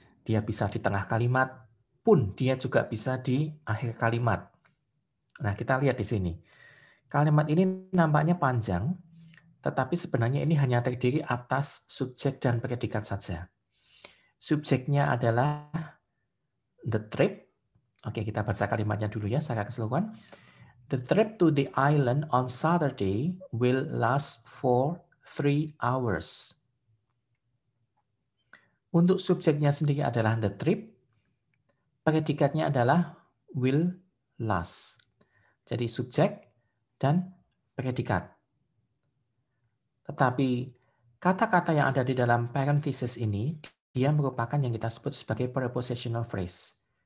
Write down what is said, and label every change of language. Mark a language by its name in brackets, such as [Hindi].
[Indonesian] Dia bisa di tengah kalimat, pun dia juga bisa di akhir kalimat. Nah, kita lihat di sini. Kalimat ini nampaknya panjang, tetapi sebenarnya ini hanya terdiri atas subjek dan predikat saja. Subjeknya adalah the trip. Oke, kita baca kalimatnya dulu ya secara keseluruhan. [English] The trip to the island on Saturday will last for 3 hours. [Indonesian] Untuk subjeknya sendiri adalah the trip, predikatnya adalah will last. Jadi subjek dan predikat. Tetapi kata-kata yang ada di dalam parenthesis ini, dia merupakan yang kita sebut sebagai prepositional phrase.